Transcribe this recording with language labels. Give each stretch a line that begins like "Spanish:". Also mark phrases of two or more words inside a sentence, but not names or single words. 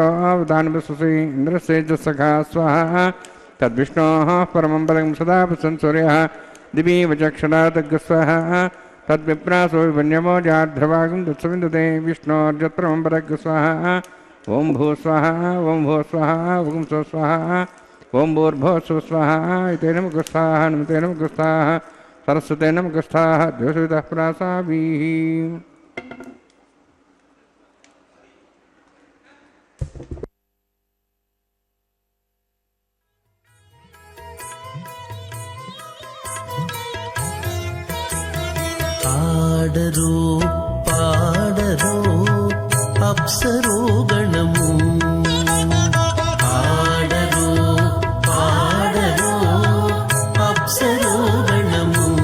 Sanskrit: अवदानि पश्यसि इन्द्रस्य च सखा स्वाहा तद्विष्णोः परमं पदं सदा पश्यन् सूर्यः दिवि वचक्षणात् स्वाहा तद्विप्रासो विभन्यमो जाध्रवागं तत्सविन्दते विष्णोर्यत्परमं पदं स्वाहा ओम भू स्वाहा ओम भू स्वाहा ओम स्वाहा ओम भूर्भुवः स्वाहा इतेन मुखस्थाः निमितेन मुखस्थाः सरस्वतेन मुखस्थाः देवसवितः प्रासाभिः
Telugu: ఆడరు పాడరు అప్సరో గణము ఆడరు పాడరు అప్సరో గణము